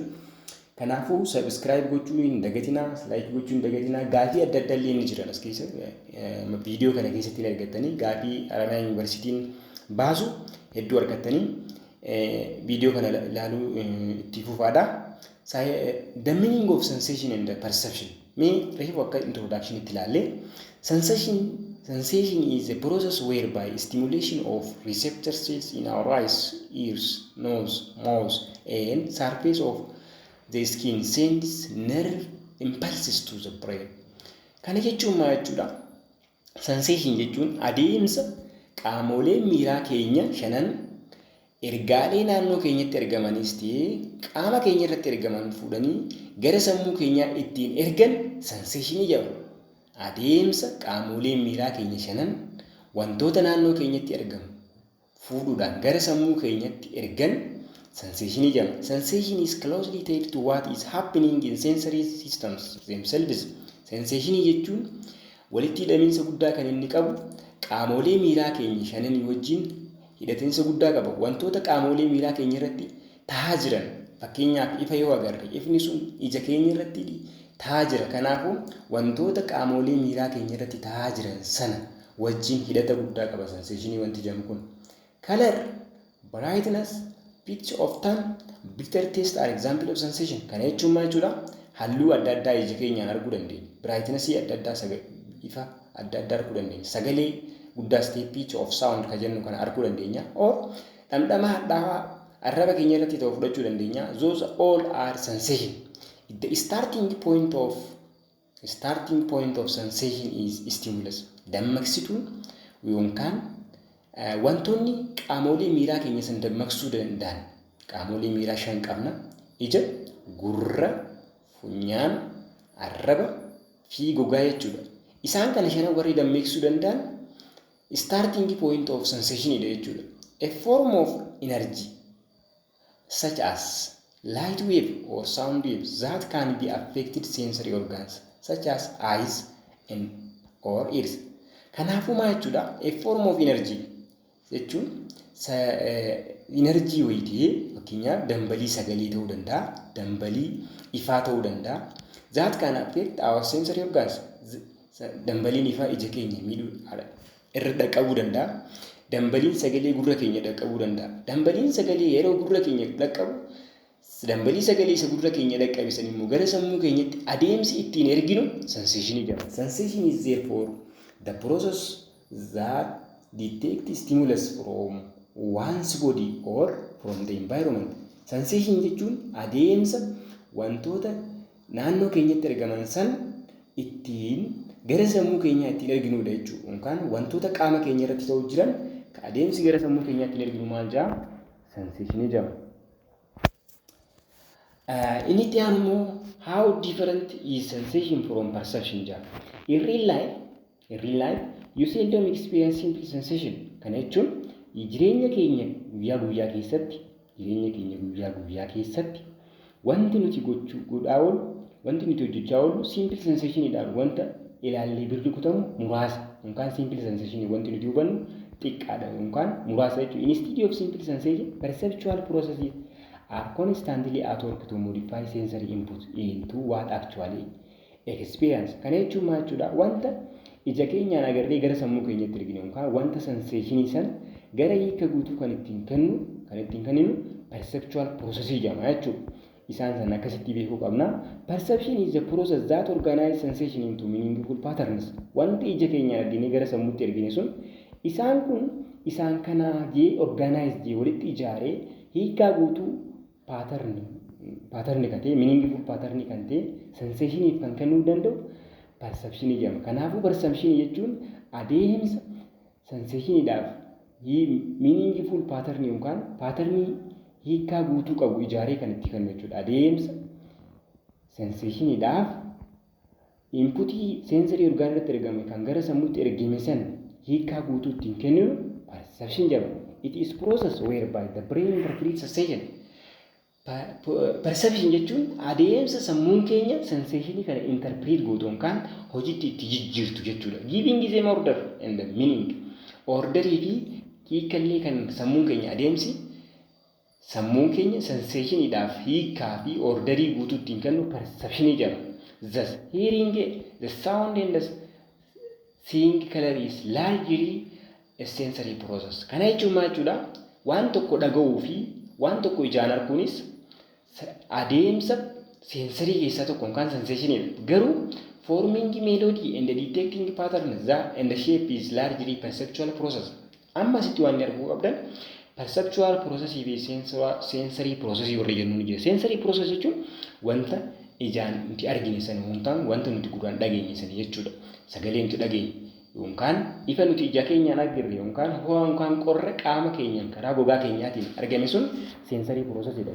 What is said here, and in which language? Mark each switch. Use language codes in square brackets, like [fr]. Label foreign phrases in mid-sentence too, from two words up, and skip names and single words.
[om] Kanaafuu subscribe gochuun hin dagatinaa, like gochuun hin dagatinaa. Gaafii adda addaa illee ni jiran as keessa viidiyoo kana keessatti argattanii gaafii Haramaya Universitiin baasu hedduu argattanii viidiyoo kana ilaaluu itti fufaadha. [en] The meaning of sensation and perception. [om] Mee reefu akka introduction itti ilaalle. [en] Sensation is a process whereby stimulation of receptor cells in our eyes, ears, nose, mouth and surface of the skin sends nerve impulses to the brain. [om] Kana jechuun maal jechuudha? Sensation jechuun adeemsa qaamolee miiraa keenya shanan ergaalee naannoo keenyatti ergamanis ta'ee qaama keenya irratti ergaman fuudhanii gara sammuu keenyaa ittiin ergan sensation jedhama. Adeemsa qaamolee miiraa keenya shanan wantoota naannoo keenyatti ergamu fuudhuudhaan gara sammuu keenyatti ergan sensation jedhama. [en] Sensation is closely tied to what is happening in sensory systems themselves. [om] Sensation jechuun walitti hidhamiinsa guddaa kan inni qabu qaamolee miiraa keenya shananii wajjin hidhatiinsa guddaa qaba. Wantoota qaamolee miiraa keenya irratti ta'aa jiran fakkeenyaaf ifa yoo agarre ifni sun ija keenya irratti ta'aa jira. Kanaafuu wantoota qaamolee miiraa keenya irratti ta'aa jiran sana wajjin hidhata guddaa qaba sensation wanti jedhamu kun. [en] Color, brightness, pitch of tone, bitter taste are example of sensation. [om] Kana jechuun maal jechuudha? Halluu adda addaa ija keenyaan arguu dandeenya. Brightness adda addaa ifa adda addaa arguu dandeenya. Sagalee guddaas ta'e [en] pitch of sound [om] kan jennu kana arguu dandeenya. Or dhamdhama hadhaawaa arraba keenya irratti ta'u fudhachuu dandeenya. [en] Those all are sensation. The starting point of sensation is stimulus. [om] Dammaqsituun yookaan wantoonni qaamolee miiraa keenya san dammaqsuu danda'an qaamolee miiraa shan qabna: ija, gurra, funyaan, arraba fi gogaa jechuudha. Isaan kana shanan warri dammaqsuu danda'an [en] starting point of sensation [om] jechuudha. [en] A form of energy such as light wave or sound waves that can be affected sensory organs such as eyes and or ears. [om] Kanaafuu maal jechuudha? [en] A form of energy [om] jechuun energy wayitee fakkeenyaaf dambalii sagalee ta'uu danda'a, dambalii ifaa ta'uu danda'a. [en] That can affect our sensory organs. [om] Dambaliin ifaa ija keenya miidhuu irra dhaqqabuu danda'a. Dambaliin sagalee gurra keenya dhaqqabuu danda'a. Dambaliin sagalee yeroo gurra keenya dhaqqabu dambalii sagalee isa gurra keenya dhaqqabisan immoo gara sammuu keenyatti adeemsi ittiin erginu sensation jedhama. [en] Sensation is therefore the process that detect stimulus from one's body or from the environment. [om] Sensation jechuun adeemsa wantoota naannoo keenyatti argaman san ittiin gara sammuu keenyaa ittiin erginuudha jechuudha. Yookaan wantoota qaama keenya irratti ta'uu jiran ka adeemsi gara sammuu keenyaa ittiin erginu maal jedhama? Sensation jedhama. Inni itti aanu immoo [en] how different is sensation from perception [om] jedha. [en] In real life, you seldom experience simple sensation. [om] Kana jechuun jireenya keenya guyyaa guyyaa keessatti wanti nuti hojjechaa oollu [en] simple sensationiidhaan [om] wanta ilaallee birri kutamu muraasa yookaan [en] simple sensation [om] wanti nuti hubannu xiqqaadha yookaan muraasa jechuudha. [en] Instead of simple sensation, perceptual processes are constantly at work to modify sensory input into what actually experience. [om] Kana jechuun maal jechuudha? Wanta ija keenyaan agarree gara sammuu keenyatti erginu yookaan wanta sensation san gara hiika guutuu kan ittiin kenninu [en] perceptual process [om] jedhama jechuudha. Isaan san akkasitti beekuu qabna. [en] Perception is the process that organizes sensation into meaningful patterns. [om] Wanti ija keenyaan arginee gara sammuutti ergine sun isaan kana jee organize jee walitti ijaaree hiikaa guutuu pattern kan ta'e [en] meaningful pattern [om] kan ta'e sensationiif kan kennuu danda'u perception jedhama. Kanaafuu perception jechuun adeemsa sensationiidhaaf [en] meaningful pattern [om] yookaan patternii hiikaa guutuu qabu ijaaree kan itti kennu jechuudha. Adeemsa sensationiidhaaf inputii [en] sensory organ [om] irratti ergame kan gara sammuutti ergame san hiikaa guutuu ittiin kenninu perception jedhama. [en] It is process whereby the brain interprets sensation. [om] Perception jechuun adeemsa sammuun keenya sensationii kana interpret gootu yookaan hojiitti itti jijjiirtu jechuudha. [en] Giving is a order and the meaning. [om] Orderii fi hiikallee kan sammuun keenya adeemsi sammuun keenya sensationiidhaaf hiikaa fi orderii guutuu ittiin kennu perception jedhama. [en] Thus, hearing the sound and the seeing color is largely a sensory process. [om] Kana jechuun maal jechuudha? Waan tokko dhaga'uu fi waan tokko ijaan arguunis adeemsa sensory keessaa tokko yookaan sensationiidha. [en] Garuu forming melody and detecting patterns and the shape is largely perceptual process. [om] Amma asitti waan arguu qabdan [en] perceptual process [om] fi [en] sensory process [om] warri jennuun jira. [en] Sensory process [om] jechuun wanta ijaan nuti argine sana yookaan wanta nuti gurraan dhageenye sana jechuudha. Sagalee nuti dhageenye yookaan ifa nuti ija keenyaan argine yookaan ho'a yookaan qorra qaama keenyaan karaa gogaa keenyaatiin argame sun [en] sensory process [om] jedha.